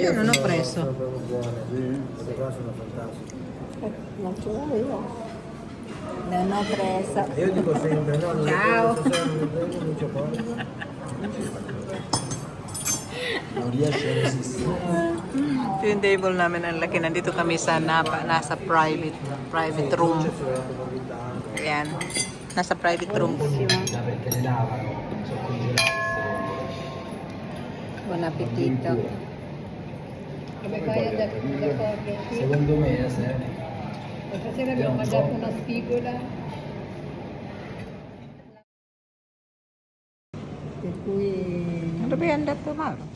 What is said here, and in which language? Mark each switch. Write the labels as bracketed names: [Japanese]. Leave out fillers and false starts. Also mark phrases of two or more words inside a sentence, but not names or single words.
[Italian] Io non ho preso. sono proprio buone, sì. Queste qua sono fantastiche. Non ce l'avevo. Non ho preso. Io dico sempre, no, non Ciao. non c'è poco. Non riesce a resistere. [Filipino] Ito yung table namin ang laki. Nandito kami sa nasa [English] private room. [Filipino] Ayan. Nasa [English] private room. [Italian] Perché le lavano, sono congelate. Buon appetito. Come fai ad accorgerti? Secondo me, se Stasera abbiamo mangiato una spigola. Per cui [Filipino] Ano ba yan dato, Mar?